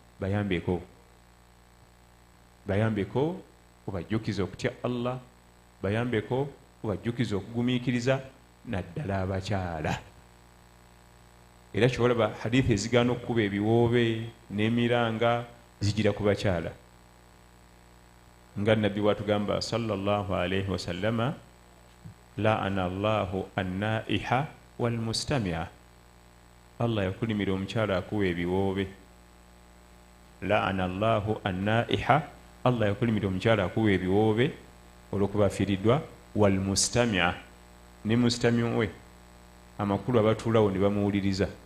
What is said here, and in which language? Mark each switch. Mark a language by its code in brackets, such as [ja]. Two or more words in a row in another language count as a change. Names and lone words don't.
[lg] bayambeko obajjukiza okutya allah bayambeko obajjukiza okugumiikiriza naddala abakyala era kyolaba hadithi ezigaana okukuba ebiwoobe n'emiranga zigira ku bakyala nga nabbi watugamba [ar] صلى الله عليه وسلم لعن الله النائحة والمستمعة [lg] allah yakulimira omukyala akuwa ebiwoobe [ar] لعن الله النائحة [lg] allah yakulimira omukyala akuwa ebiwoobe olwokuba afiiriddwa walmustamia ne mustamio we amakulu abatuulawo ne bamuwuliriza